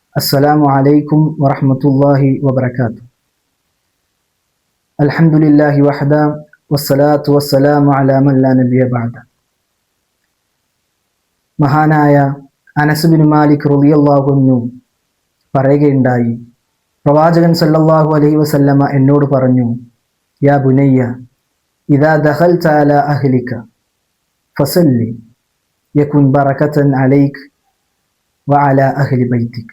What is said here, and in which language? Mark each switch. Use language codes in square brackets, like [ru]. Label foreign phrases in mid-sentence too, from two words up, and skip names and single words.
[ar] السلام عليكم ورحمة الله وبركاته. الحمد لله وحده والصلاة والسلام على من لا نبي بعد. [ml] മഹാനായ അനസ് ബിൻ മാലിക് [ar] رضي الله عنه [ml] പറയുകയുണ്ടായി, പ്രവാചകൻ [ar] صلى الله عليه وسلم [ml] എന്നോട് പറഞ്ഞു, [ar] يا بني إذا دخلت على أهلك فسلم يكن بركة عليك وعلى أهل بيتك.